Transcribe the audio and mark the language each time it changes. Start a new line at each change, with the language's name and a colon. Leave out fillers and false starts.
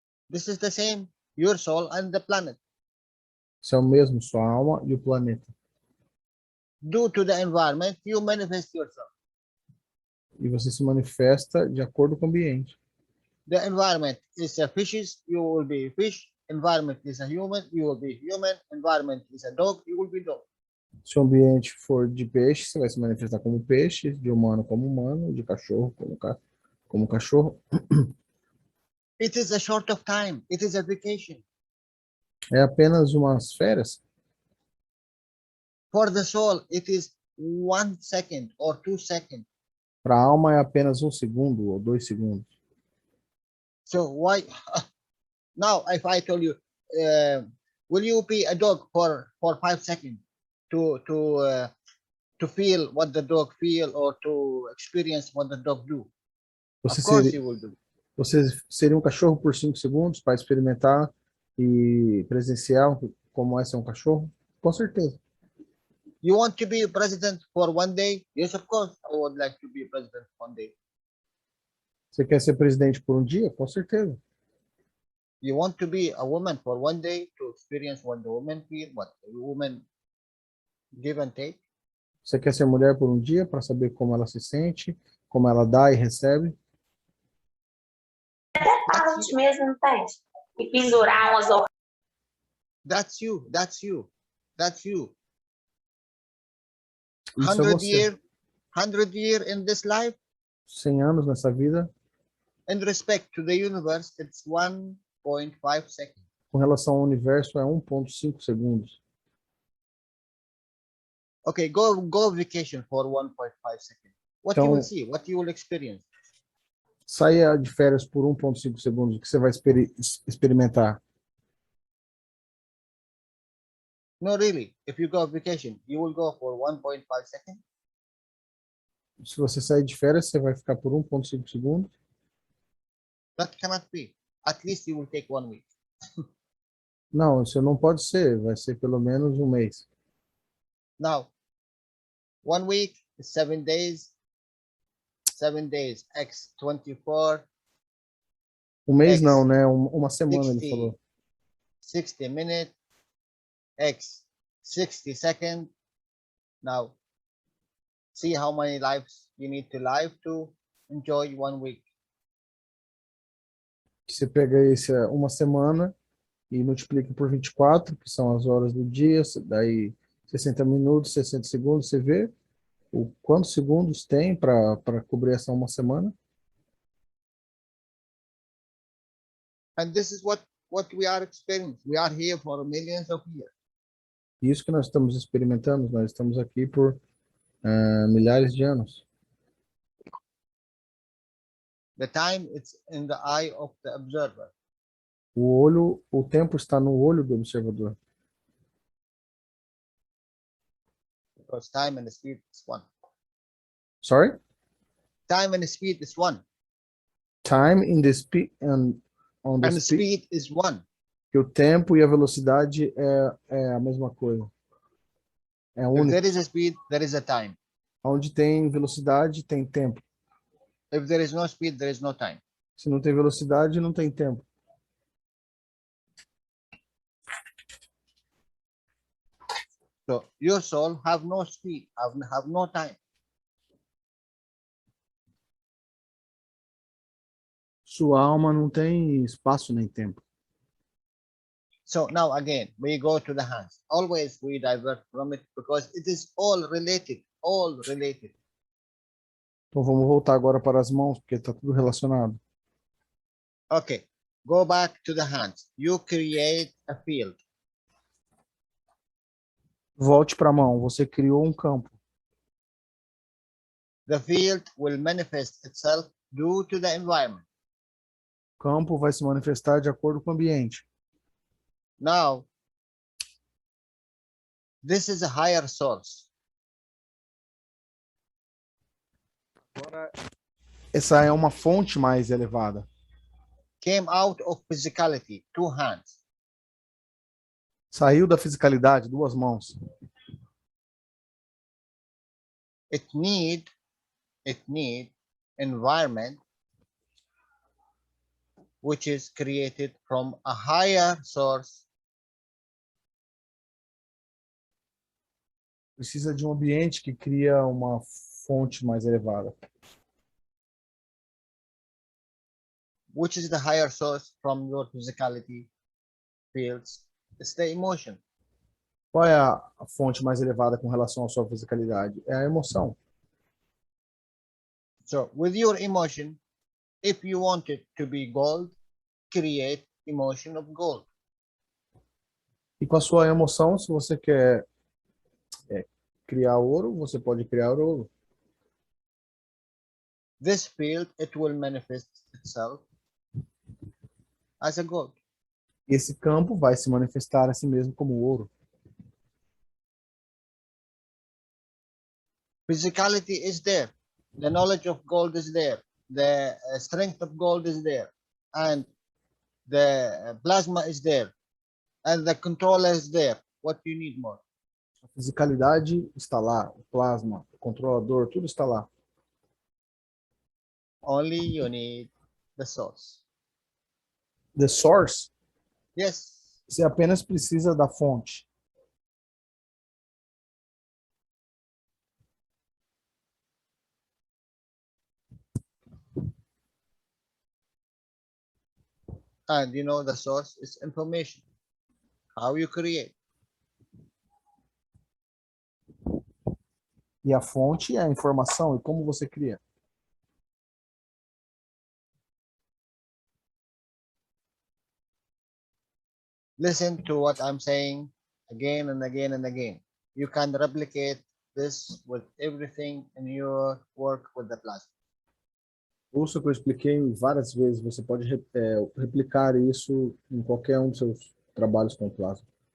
English: This is the same, your soul and the planet.
Portuguese: Isso é o mesmo, sua alma e o planeta.
English: Due to the environment, you manifest yourself.
Portuguese: E você se manifesta de acordo com o ambiente.
English: The environment is a fishes, you will be fish. Environment is a human, you will be human. Environment is a dog, you will be dog.
Portuguese: Se o ambiente for de peixe, você vai se manifestar como peixe, de humano como humano, de cachorro como cachorro.
English: It is a short of time. It is a vacation.
Portuguese: É apenas umas férias.
English: For the soul, it is 1 second or 2 seconds.
Portuguese: Para a alma é apenas 1 segundo ou 2 segundos.
English: So why now if I told you, will you be a dog for 5 seconds to feel what the dog feel or to experience what the dog do?
Portuguese: Você
English: Of course
Portuguese: seria,
English: you will do.
Portuguese: você seria um cachorro por 5 segundos para experimentar e presenciar como é ser um cachorro? Com certeza.
English: You want to be president for 1 day? Yes, of course. I would like to be president 1 day.
Portuguese: Você quer ser presidente por um dia? Com certeza.
English: You want to be a woman for 1 day to experience what the woman feel, what the woman give and take?
Portuguese: Você quer ser mulher por um dia para saber como ela se sente, como ela dá e recebe? Carlos mesmo não tens. E pendurar umas orelhas.
English: That's you. That's you. That's you.
Portuguese: Isso é
English: 100
Portuguese: você.
English: year, 100 year in this life.
Portuguese: 100 anos nessa vida,
English: In respect to the universe, it's 1.5 seconds.
Portuguese: com relação ao universo, é 1,5 segundos.
English: Okay, go vacation for 1.5 seconds. What you will
Portuguese: Então,
English: see, what you will experience.
Portuguese: saia de férias por 1,5 segundos, o que você vai experimentar?
English: No, really. If you go vacation, you will go for 1.5 seconds.
Portuguese: Se você sair de férias, você vai ficar por 1,5 segundos?
English: That cannot be. At least you will take 1 week.
Portuguese: Não, isso não pode ser. Vai ser pelo menos um mês.
English: Now, 1 week is 7 days. 7 days x 24
Portuguese: Um mês
English: X.
Portuguese: não, né? Uma semana, ele
English: 60,
Portuguese: falou.
English: 60 minutes x 60 seconds. Now, see how many lives you need to live to enjoy 1 week.
Portuguese: Você pega esse, uma semana e multiplica por 24, que são as horas do dia, daí 60 minutos, 60 segundos, você vê o quantos segundos tem para cobrir essa uma semana?
English: And this is what we are experiencing. We are here for millions of years.
Portuguese: Isso que nós estamos experimentando, nós estamos aqui por milhares de anos.
English: The time it's in the eye of the observer.
Portuguese: O tempo está no olho do observador.
English: Because time and speed is one. Sorry? Time and speed is one. Time in the speed and on the And speed. speed is one.
Portuguese: Que o tempo e a velocidade é a mesma coisa. É
English: If
Portuguese: único.
English: there is a speed, there is a time.
Portuguese: Onde tem velocidade, tem tempo.
English: If there is no speed, there is no time.
Portuguese: Se não tem velocidade, não tem tempo.
English: So your soul have no speed, have no time.
Portuguese: Sua alma não tem espaço nem tempo.
English: So now again, we go to the hands. Always we divert from it because it is all related, all related.
Portuguese: Então vamos voltar agora para as mãos, porque está tudo relacionado.
English: Okay, go back to the hands. You create a field.
Portuguese: Volte para a mão. Você criou um campo.
English: The field will manifest itself due to the environment.
Portuguese: O campo vai se manifestar de acordo com o ambiente.
English: Now, this is a higher source.
Portuguese: Essa é uma fonte mais elevada.
English: Came out of physicality, 2 hands.
Portuguese: Saiu da fisicalidade, 2 mãos.
English: It need environment which is created from a higher source
Portuguese: Precisa de um ambiente que cria uma fonte mais elevada.
English: which is the higher source from your physicality fields. It's the emotion.
Portuguese: Qual é a fonte mais elevada com relação à sua fisicalidade? É a emoção.
English: So with your emotion, if you want it to be gold, create emotion of gold.
Portuguese: E com a sua emoção, se você quer criar ouro, você pode criar ouro.
English: This field, it will manifest itself as a gold.
Portuguese: Esse campo vai se manifestar a si mesmo como ouro.
English: Physicality is there. The knowledge of gold is there. The strength of gold is there. And the plasma is there. And the controller is there. What do you need more?
Portuguese: A fisicalidade está lá, o plasma, o controlador, tudo está lá.
English: Only you need the source. The source, Yes.
Portuguese: você apenas precisa da fonte.
English: And you know the source is information. How you create.
Portuguese: E a fonte é a informação. E como você cria?
English: Listen to what I'm saying again and again and again. You can replicate this with everything in your work with the plasma.
Portuguese: Ouça o que eu expliquei várias vezes. Você pode replicar isso em qualquer um dos seus trabalhos com plasma.